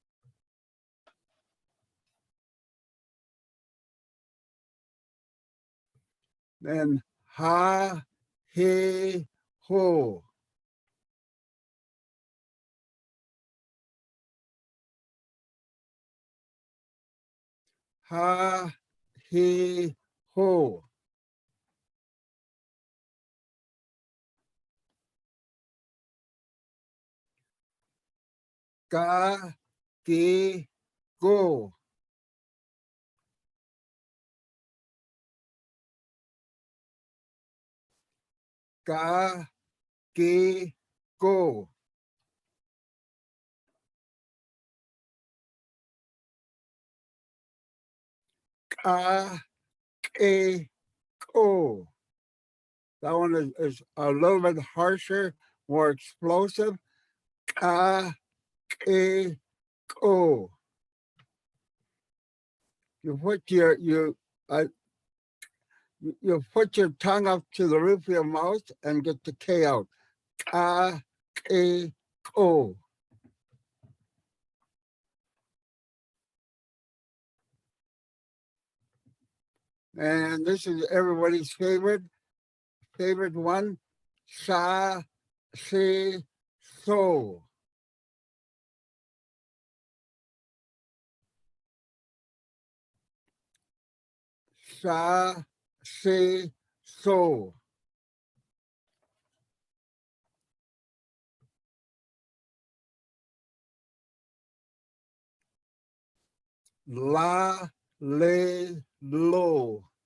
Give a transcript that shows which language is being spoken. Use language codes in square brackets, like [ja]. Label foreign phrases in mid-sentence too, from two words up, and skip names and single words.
[en] Then ha, he, ho. Ha, he, ho. Ga, ge, go. Ga, ge, go. Ka, ke, ko. That one is a little bit harsher, more explosive. Ka, ke, ko. You put you put your tongue up to the roof of your mouth and get the K out. Ka, ke, ko. And this is everybody's favorite one. Sa, se, so. Sa, se, so. La, le, lo.